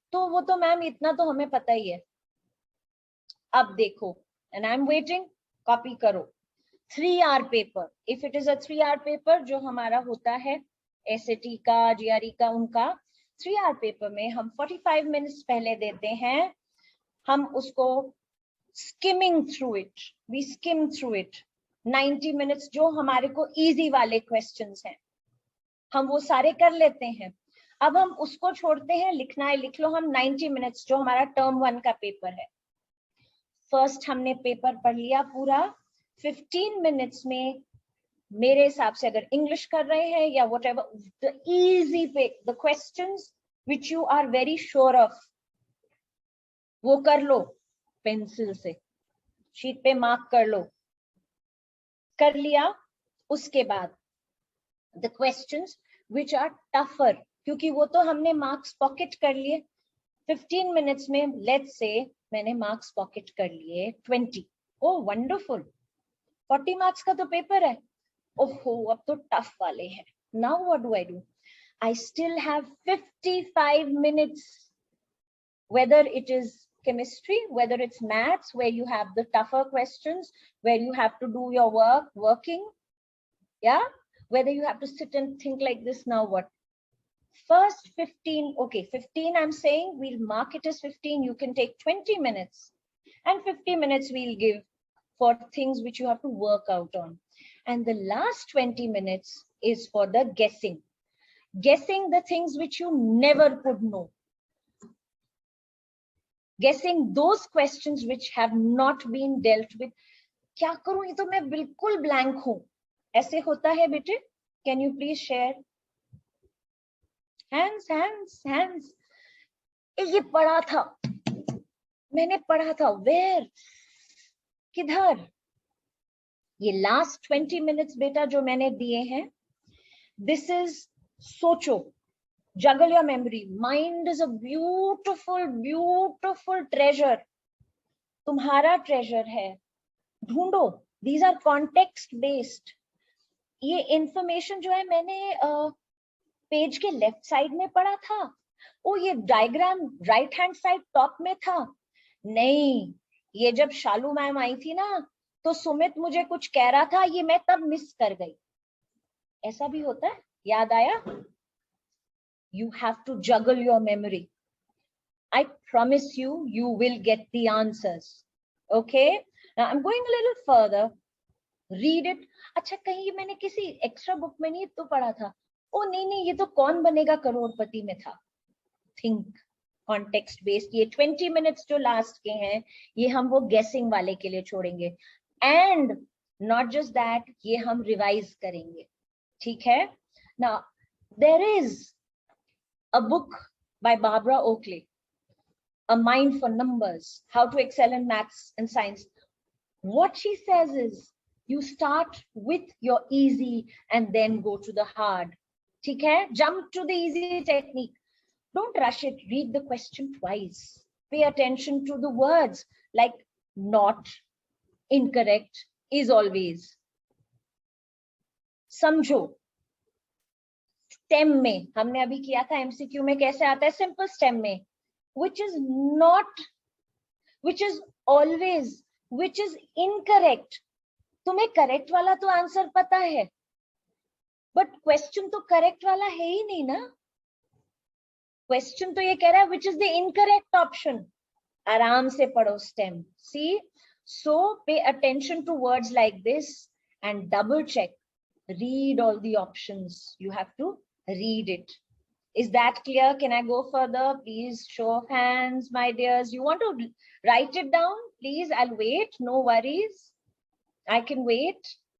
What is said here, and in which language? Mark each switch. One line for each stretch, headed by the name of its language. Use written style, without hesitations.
Hindi: तो वो तो मैम इतना तो हमें पता ही है. अब देखो,
English: and I'm waiting,
Hindi: copy करो.
English: 3-hour paper. If it is a 3-hour paper,
Hindi: जो हमारा होता है SAT का, GRE का, उनका 3-hour paper में हम 45 minutes पहले देते हैं. हम उसको skimming through it.
English: We skim through it.
Hindi: 90 minutes जो हमारे को easy वाले questions हैं, हम वो सारे कर लेते हैं. अब हम उसको छोड़ते हैं, लिखना है लिख लो. हम 90 minutes जो हमारा term 1 का पेपर है, फर्स्ट हमने पेपर पढ़ लिया पूरा. 15 minutes में मेरे हिसाब से अगर इंग्लिश कर रहे हैं या whatever,
English: the easy pick, the questions which you are very sure of,
Hindi: वो कर लो पेंसिल से, शीट पे मार्क कर लो. कर लिया. उसके बाद
English: the questions which are tougher,
Hindi: क्योंकि वो तो हमने मार्क्स पॉकेट कर लिए. 15 minutes में लेट्स से मैंने मार्क्स पॉकेट कर लिए 20. ओ वंडरफुल, 40 मार्क्स का तो पेपर है। ओहो, अब तो टफ वाले हैं।
English: Now what do I do? I still have 55 minutes, whether it is chemistry, whether it's maths, where you have the tougher questions, where you have to do your working, yeah, whether you have to sit and think like this. Now what? First 15, okay, 15 I'm saying, we'll mark it as 15. You can take 20 minutes, and 50 minutes we'll give for things which you have to work out on. And the last 20 minutes is for the guessing the things which you never could know, guessing those questions which have not been dealt with.
Hindi: क्या करूं, ये तो मैं बिल्कुल blank हूं, ऐसे होता है बेटे?
English: Can you please share?
Hindi: Hands. ये पढ़ा था, मैंने पढ़ा था, वेयर, किधर? ये लास्ट 20 मिनट्स बेटा जो मैंने दिए हैं,
English: this is,
Hindi: सोचो,
English: juggle your memory. Mind is a beautiful treasure.
Hindi: तुम्हारा treasure है, ढूंढो.
English: These are context based.
Hindi: ये information जो है मैंने पेज के लेफ्ट साइड में पढ़ा था, ओ ये diagram right hand side top में था, नहीं, ये जब शालू मैम आई थी ना, तो सुमित मुझे कुछ कह रहा था, ये मैं तब मिस कर गई। ऐसा भी होता है, याद आया?
English: You have to juggle your memory. I promise you, you will get the answers. Okay? Now I'm going a little further. Read it.
Hindi: अच्छा, कहीं मैंने किसी एक्स्ट्रा बुक में नहीं तो पढ़ा था, ओ नहीं, ये तो कौन बनेगा करोड़पति में था।
English: Think context based.
Hindi: ये 20 minutes जो लास्ट के हैं, ये हम वो guessing वाले के लिए छोड़ेंगे,
English: and not just that,
Hindi: ये हम रिवाइज करेंगे, ठीक है?
English: Now there is a book by Barbara Oakley, A Mind for Numbers, How to Excel in Maths and Science. What she says is, you start with your easy and then go to the hard.
Hindi: ठीक है?
English: Jump to the easy technique. Don't rush it. Read the question twice. Pay attention to the words like not, incorrect, is always.
Hindi: समझो. Stem में हमने अभी किया था, MCQ में कैसे आता है, सिंपल स्टेम में,
English: which is not, which is always, which is incorrect.
Hindi: तुम्हें करेक्ट वाला तो आंसर पता है, बट क्वेश्चन तो करेक्ट वाला है ही नहीं ना। क्वेश्चन तो ये कह रहा है
English: which is the incorrect option.
Hindi: आराम से पढ़ो stem.
English: See, so pay attention to words like this and double check. Read all the options. You have to read it. Is that clear? Can I go further? Please show of hands, my dears. You want to write it down? Please, I'll wait. No worries. I can wait.